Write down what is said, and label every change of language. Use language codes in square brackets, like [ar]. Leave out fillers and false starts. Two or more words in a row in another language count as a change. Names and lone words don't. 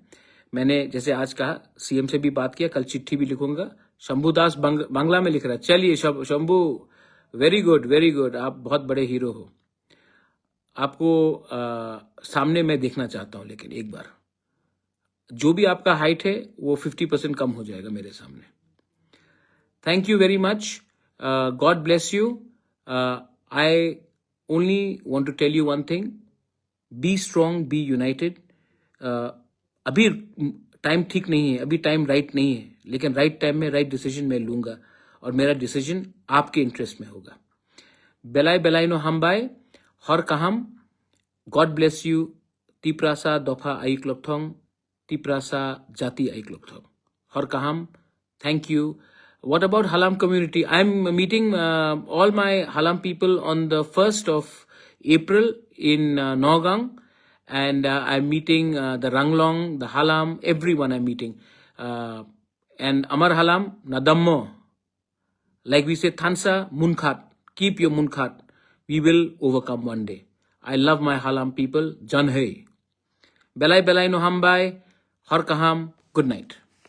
[hi] मैंने जैसे आज कहा, सीएम से भी बात किया, कल चिट्ठी भी लिखूंगा। शंभुदास बांग्ला में लिख रहा है। चलिए शंभू, [en] very good very good, [hi] आप बहुत बड़े हीरो हो। आपको सामने मैं देखना चाहता हूं, लेकिन एक बार जो भी आपका हाइट है वो 50% कम हो जाएगा मेरे सामने। [en] Thank you very much, God bless you. I only want to tell you one thing, be strong, be united. [hi] अभी टाइम ठीक नहीं है, अभी टाइम राइट नहीं है, लेकिन [en] right time [hi] में [en] right decision [hi] मैं लूंगा, और मेरा डिसीजन आपके इंटरेस्ट में होगा। [trp] बेलाय बेलाय नो हमबाय, हर कहाम, [en] God bless you. [trp] तिप्रासा दफा आइक लोकथोंग, तिप्रासा जाति आइक लोकथोंग, हर कहाम। [en] Thank you. What about Halam community? I'm meeting all my Halam people on the 1st of April in Nagaung, and I'm meeting the Ranglong, the Halam, everyone I'm meeting. And Amar Halam, Nadammo. Like we say, Thansa, Munkhat. Keep your Munkhat. We will overcome one day. I love my Halam people. [trp] Jan hai. Belai belai no hambai. Har kaham. [en] Good night.